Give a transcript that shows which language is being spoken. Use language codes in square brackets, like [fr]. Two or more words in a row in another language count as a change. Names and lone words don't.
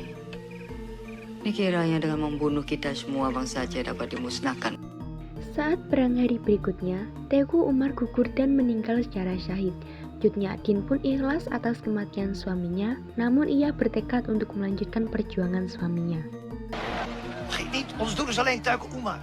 [id] Dikiranya dengan membunuh kita semua bangsa Aceh dapat dimusnahkan. Saat perang hari berikutnya, Teuku Umar gugur dan meninggal secara syahid. Cut Nyak Dien pun ikhlas atas kematian suaminya, namun ia bertekad untuk melanjutkan perjuangan suaminya. [nl] Vergeet niet, ons doel is alleen Teuku Umar.